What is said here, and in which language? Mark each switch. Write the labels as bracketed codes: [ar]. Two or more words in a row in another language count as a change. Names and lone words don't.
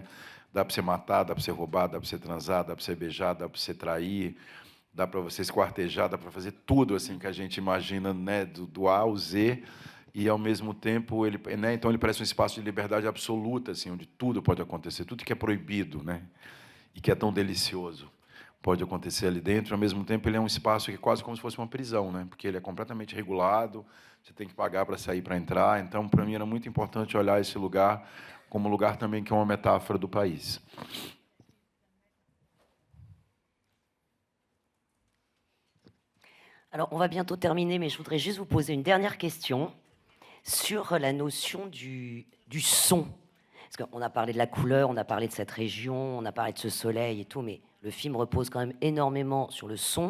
[pt] Dá para você matar, dá para você roubar, dá para você transar, dá para você beijar, dá para você trair, dá para você esquartejar, dá para fazer tudo assim que a gente imagina, né, do A ao Z, e ao mesmo tempo ele, né, então ele parece um espaço de liberdade absoluta, assim, onde tudo pode acontecer, tudo que é proibido, né, e que é tão delicioso. pode acontecer ali dentro. Ao mesmo tempo, ele é um espaço que é quase como se fosse uma prisão, né? Porque ele é completamente regulado, você tem que pagar para sair, para entrar. Então, para mim, era muito importante olhar esse lugar como um lugar também que é uma metáfora do país. [fr] Alors, on va bientôt terminer, mais je voudrais juste vous poser une dernière question sur la notion du son. Parce qu'on a parlé de la couleur, on a parlé de cette région, on a parlé de ce soleil et tout, mais le film repose quand même énormément sur le son.